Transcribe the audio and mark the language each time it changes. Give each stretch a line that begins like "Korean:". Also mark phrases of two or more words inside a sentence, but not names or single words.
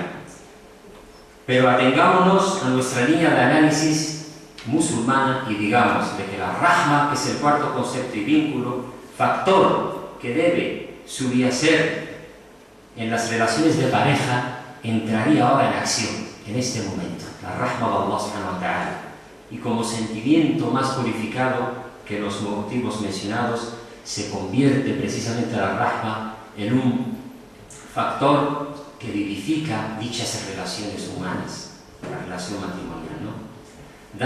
Spanish: Pero atengámonos a nuestra línea de análisis musulmana y digamos de que la rahma, que es el cuarto concepto y vínculo, factor que debe subyacer en las relaciones de pareja, entraría ahora en acción, en este momento. La rahma de Allah
Arabic: سبحانه وتعالى.
Spanish: Y como sentimiento más purificado que los motivos mencionados, se convierte precisamente la rahma en un factor que vivifica dichas relaciones humanas, la relación matrimonial, ¿no?